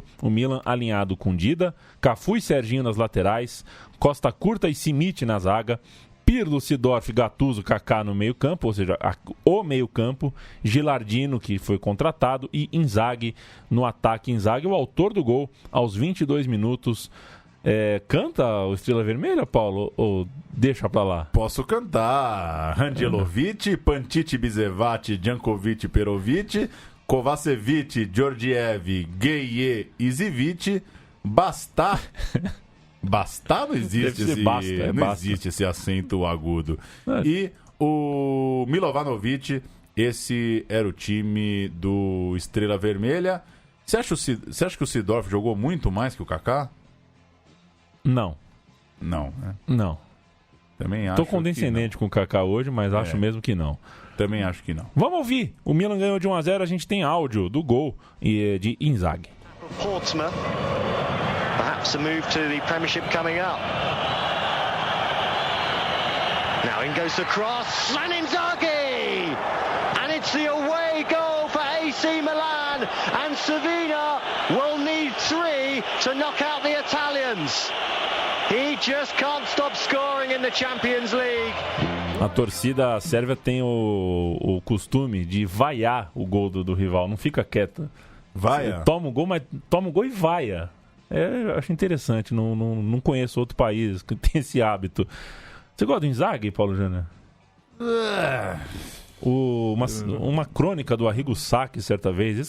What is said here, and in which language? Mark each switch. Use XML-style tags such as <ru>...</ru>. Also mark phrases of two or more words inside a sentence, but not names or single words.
<pt>O Milan alinhado com Dida, Cafu e Serginho nas laterais, Costa Curta e Simic na zaga, Pirlo, Sidorf, Gattuso, Kaká no meio-campo, ou seja, o meio-campo, Gilardino, que foi contratado, e Inzaghi no ataque. Inzaghi, o autor do gol, aos 22 minutos. Canta o Estrela Vermelha, Paulo, ou deixa pra lá? Posso cantar. Angelovic, Pantici, Bizevati, Jankovic, Perovic, Kovacevic, Georgiev, Gueye, Izivic, Bastá... Bastar não existe existe esse acento agudo. E o Milovanovic, esse era o time do Estrela Vermelha. Você acha que o Sidorf jogou muito mais que o Kaká? Não. Não, né? Não. Também acho. Tô condescendente com o Kaká hoje, mas acho mesmo que não. Também acho que não. Vamos ouvir. O Milan ganhou de 1-0, a gente tem áudio do gol de Inzaghi.</pt> <en>Portsmouth. Perhaps a move to the Premiership coming up. Now in goes the cross, and Inzaghi! And it's the away goal for AC Milan, and Savina will need 3 to knock out the Italians. He just can't stop scoring in the Champions League.</en> <pt>A torcida sérvia tem o costume de vaiar o gol do rival, não fica quieta. Vaia? Toma o gol e vaia. Eu acho interessante, não conheço outro país que tem esse hábito. Você gosta do Inzaghi, Paulo Júnior? Uma crônica do Arrigo Sacchi, certa vez.</pt>